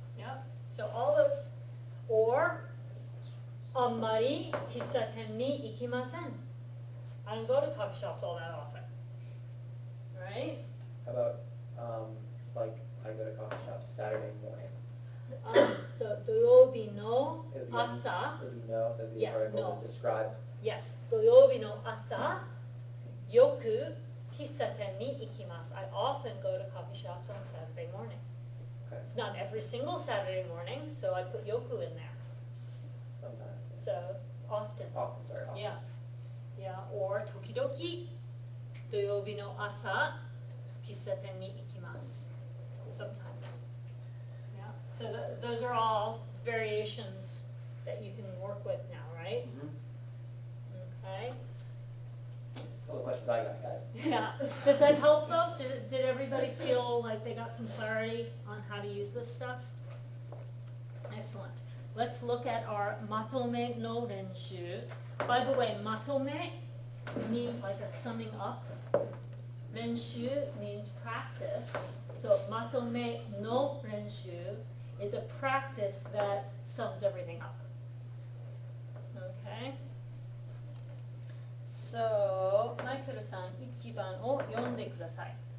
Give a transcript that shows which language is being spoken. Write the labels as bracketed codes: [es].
[en] Yeah, so all those. Or, [ja] ammari kissaten ni ikimasen. [en] I don't go to coffee shops all that often. Right? How about, it's like I go to coffee shops Saturday morning. [ja] So, doyobi no [en] It would be- [ja] asa. [en] It would be no, that would be Yeah, an article [ja] no. [en] to describe. [ja] Yes, 土曜日の朝、よく喫茶店に行きます. [en] I often go to coffee shops on Saturday morning. Okay. It's not every single Saturday morning, so I put yoku in there. Sometimes. So, often. Often, sorry, often. Yeah. [ja] Yeah, or 時々、土曜日の朝、喫茶店に行きます. [en] Sometimes. Yeah. So those are all variations that you can work with now, right? Okay. That's all the questions I got, guys. Yeah. Does that help though? Did everybody feel like they got some clarity on how to use this stuff? Excellent. Let's look at our matome no renshu. By the way, matome means like a summing up. Renshu means practice. So matome no renshu is a practice that sums everything up. Okay? [ja] So, マイケルさん、1番を読んでください。